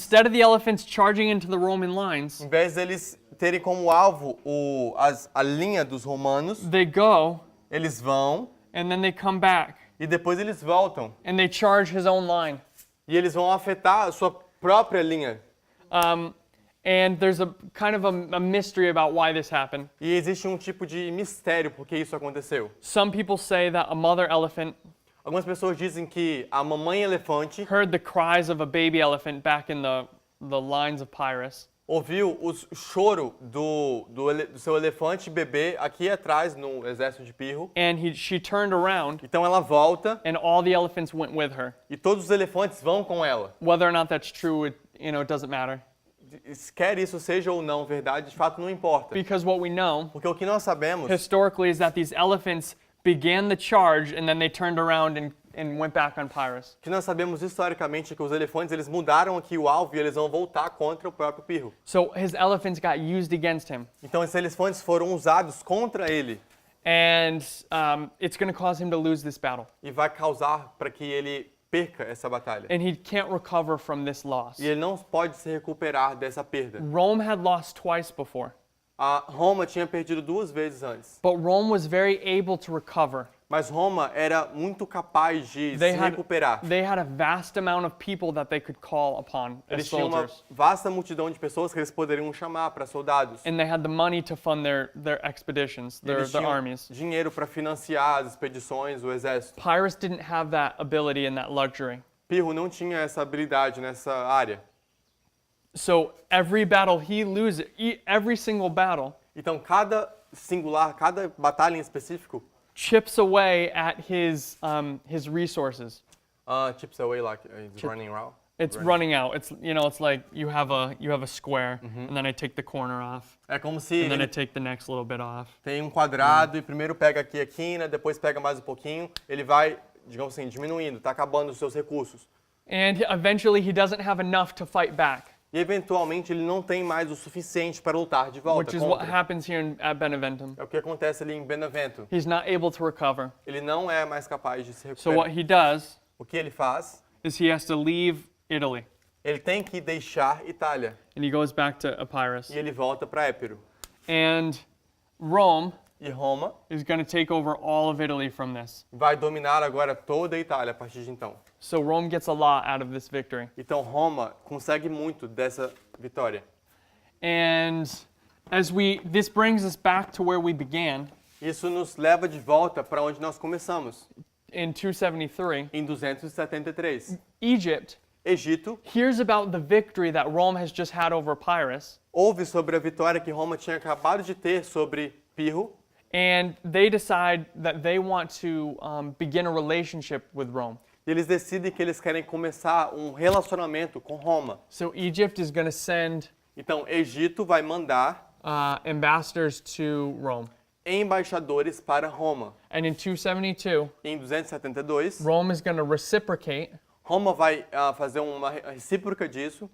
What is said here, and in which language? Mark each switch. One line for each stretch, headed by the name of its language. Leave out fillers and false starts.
English: instead of the elephants charging into the Roman lines,
Portuguese: em vez deles terem como alvo a linha dos romanos,
English: they go
Portuguese: eles vão
English: and then they come back
Portuguese: e depois eles voltam.
English: and they charge his own line.
Portuguese: E eles vão afetar a sua própria linha.
English: And there's a kind of a mystery about why this happened.
Portuguese: E existe um tipo de mistério por que isso aconteceu.
English: Some people say that a mother elephant
Portuguese: Algumas pessoas dizem que a mamãe elefante
English: heard the cries of a baby elephant back in the lines of Pyrrhus.
Portuguese: ouviu o choro do seu elefante bebê aqui atrás no exército de Pirro.
English: And she turned around
Portuguese: Então ela volta
English: and all the elephants went with her.
Portuguese: e todos os elefantes vão com ela.
English: Whether or not that's true, it doesn't matter.
Portuguese: Quer isso seja ou não verdade, de fato não importa.
English: Because what we know
Portuguese: Porque o que nós sabemos
English: historically is that these elephants began the charge and then they turned around and went back on Pyrrhus.
Portuguese: que nós sabemos historicamente é que os elefantes eles mudaram aqui o alvo e eles vão voltar contra o próprio Pirro.
English: So his elephants got used against him.
Portuguese: Então esses elefantes foram usados contra ele
English: And it's going to cause him to lose this battle.
Portuguese: e vai causar para que ele perca essa batalha.
English: And he can't recover from this loss.
Portuguese: E ele não pode se recuperar dessa perda.
English: Rome had lost twice before,
Portuguese: A Roma tinha perdido 2 vezes antes,
English: but Rome was very able to recover.
Portuguese: mas Roma era muito capaz de
English: They
Portuguese: se
English: had,
Portuguese: recuperar.
English: they had a vast amount of people that they could call upon as
Portuguese: Eles tinham uma
English: soldiers.
Portuguese: vasta multidão de pessoas que eles poderiam chamar para soldados.
English: And they had the money to fund their expeditions, their
Portuguese: Eles tinham
English: armies.
Portuguese: dinheiro para financiar as expedições, o exército.
English: Pyrrhus didn't have that ability and that luxury.
Portuguese: Pirro não tinha essa habilidade nessa área.
English: So every battle he loses, every single battle,
Portuguese: Então cada batalha em específico,
English: chips away at his resources. chips away like it's running around. It's running out. It's like you have a square, and then I take the corner off,
Portuguese: É como se
English: and then I
Portuguese: ele
English: take the next little bit off.
Portuguese: tem um quadrado e primeiro pega aqui a quina, depois pega mais um pouquinho, ele vai, digamos assim, diminuindo, está acabando os seus recursos.
English: And eventually he doesn't have enough to fight back,
Portuguese: E eventualmente ele não tem mais o suficiente para lutar de volta
English: which is what
Portuguese: contra.
English: happens here at Beneventum.
Portuguese: É o que acontece ali em Benevento.
English: He's not able to recover.
Portuguese: Ele não é mais capaz de se
English: So what
Portuguese: recuperar.
English: he does
Portuguese: O que ele faz?
English: is he has to leave Italy,
Portuguese: Ele tem que deixar Itália
English: and he goes back to Epirus.
Portuguese: e ele volta para Épiro.
English: And Rome
Portuguese: E Roma
English: is going to take over all of Italy from this.
Portuguese: vai dominar agora toda a Itália a partir de então.
English: So Rome gets a lot out of this victory.
Portuguese: Então Roma consegue muito dessa vitória.
English: And this brings us back to where we began
Portuguese: Isso nos leva de volta para onde nós começamos,
English: in 273.
Portuguese: em 273.
English: Egypt
Portuguese: Egito
English: hears about the victory that Rome has just had over Pyrrhus,
Portuguese: ouve sobre a vitória que Roma tinha acabado de ter sobre Pirro
English: and they decide that they want to begin a relationship with Rome.
Portuguese: e eles decidem que eles querem começar um relacionamento com Roma.
English: So Egypt is going to send
Portuguese: Então Egito vai mandar
English: ambassadors to Rome.
Portuguese: embaixadores para Roma.
English: And in 272,
Portuguese: Em 272,
English: Rome is going to reciprocate
Portuguese: Roma vai fazer uma recíproca disso